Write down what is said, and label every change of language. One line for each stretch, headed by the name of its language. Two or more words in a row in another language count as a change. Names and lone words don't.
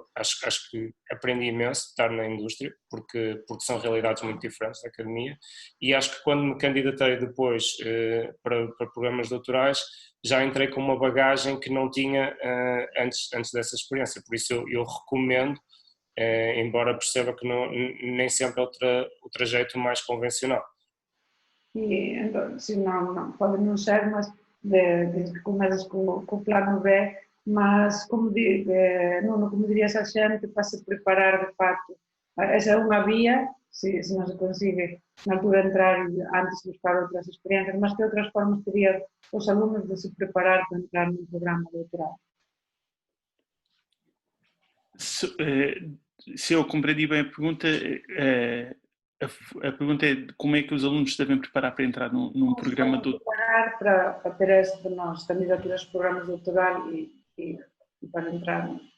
Portuguese: Acho que aprendi imenso de estar na indústria, porque são realidades muito diferentes da academia, e acho que quando me candidatei depois para programas doutorais, já entrei com uma bagagem que não tinha antes dessa experiência, por isso eu recomendo, embora perceba que nem sempre é o trajeto mais convencional.
Galician: E então, se não pode não ser, mas desde que começas com o plano B, mas como dirias a xente, para se preparar de facto, esa é unha vía, se non se consigue na altura entrar e antes buscar outras experiencias, mas que outras formas terían os alumnos de se preparar para entrar nun programa doutoral?
Portuguese: Se eu compreendi bem a pergunta, a pergunta é como é que os alunos se devem preparar para entrar num programa doutoral? Preparar para ter êxito nas candidaturas de programas de doutoral e para entrar.